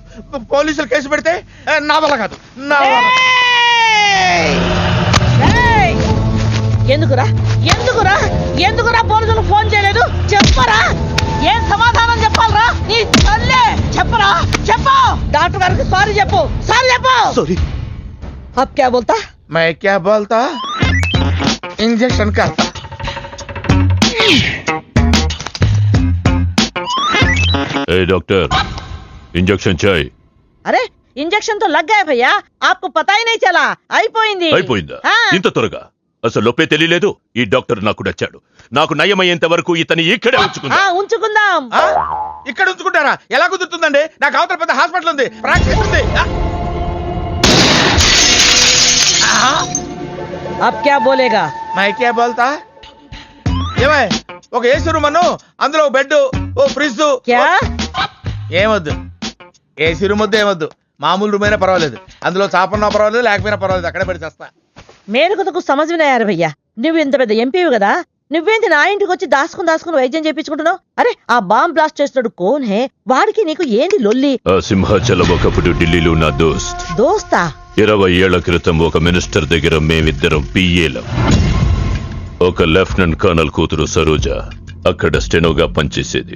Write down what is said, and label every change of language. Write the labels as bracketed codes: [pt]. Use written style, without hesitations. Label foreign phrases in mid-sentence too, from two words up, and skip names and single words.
[te] పోలీసులు కేసు పెడితే నా వల్ల కాదు, నా వల్ల. ఎందుకురా ఎందుకురా ఎందుకురా పోలీసులు ఫోన్ చేయలేదు? చెప్పరా, ఏం సమాధానం చెప్పాలరా? నీ తల్లే చెప్పరా, చెప్పు. డాక్టర్ గారికి సారీ చెప్పు, సారీ చెప్పు. సారీ. [hi] अब क्या बोलता? मैं क्या बोलता? इंजेक्शन करता. ए डॉक्टर, इंजेक्शन चाहिए. अरे इंजेक्शन तो लग गया भैया, आपको पता ही नहीं चला। [te] అయిపోయింది। అయిపోయిందా? [hi] हाँ। [te] ఇంత త్వరగా అసలు నొప్పే తెలియలేదు. ఈ డాక్టర్ నాకు నచ్చాడు. నాకు నయమయ్యేంత వరకు ఇతని ఇక్కడే ఉంచుకుందా. ఉంచుకుందాం। ఇక్కడ ఉంచుకుంటారా? ఎలా కుదురుతుందండి? నాకు అవతల పెద్ద హాస్పిటల్ ఉంది, ప్రాక్టీస్ ఉంది. [hi] अब क्या बोलेगा? मैं क्या बोलता? [te] ఏమై ఒక ఏసీ రూమ్ అను, అందులో బెడ్, ఓ ఫ్రిడ్జ్. [hi] क्या? [te] ఏమొద్దు, ఏసీ రూమ్ వద్దు, ఏమొద్దు. మామూలు రూమ్ అయినా పర్వాలేదు, అందులో చాపన్నా పర్వాలేదు, లేకపోయినా పర్వాలేదు, అక్కడే పడి చేస్తా. మేరకు తకు సమజ్ వినా యార్ భయ్యా, నువ్వు ఇంత పెద్ద ఎంపీవి కదా, నువ్వేంటి నా ఇంటికి వచ్చి దాసుకుని వైద్యం చేయించుకుంటున్నావు? అరే ఆ బాంబ్ బ్లాస్ట్ చేస్తున్నాడు [hi] कौन है, [te] వాడికి నీకు ఏంటి లొల్లి? ఆ సింహాచలం ఒకప్పుడు ఢిల్లీలో నా దోస్త్. దోస్తా? 20 ఏళ్ల క్రితం ఒక మినిస్టర్ దగ్గర మేమిద్దరం పిఏలం. ఒక లెఫ్టినెంట్ కర్నల్ కూతురు సరోజ అక్కడ స్టెనోగా పనిచేసేది.